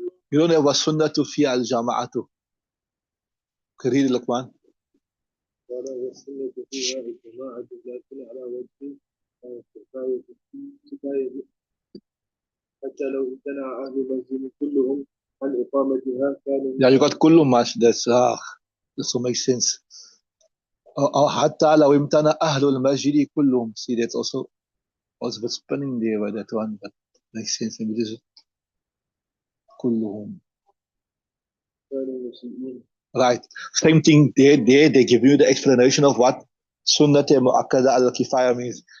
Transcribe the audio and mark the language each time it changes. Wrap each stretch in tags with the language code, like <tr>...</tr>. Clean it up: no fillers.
<en>You don't have a sunnah to fi al-jama'atu. Read it, Luqman.</en> <ar>قال والسنة فيها الجماعة لكن على وجه كفاية حتى لو امتنع أهل المسجد كلهم عن إقامتها كانوا.</ar> <en>Yeah, you got kullu much. This will make sense.</en> <ar>حتى لو امتنع أهل المسجد كلهم.</ar> <en>See, that's also was a bit spinning there by that one, but makes sense. Maybe this is كلهم.</en> <ar>كانوا مسلمين.</ar> <en>Right. Same thing there. They give you the explanation of what Sunnat Mu'akkada al-Kifaya means.</en>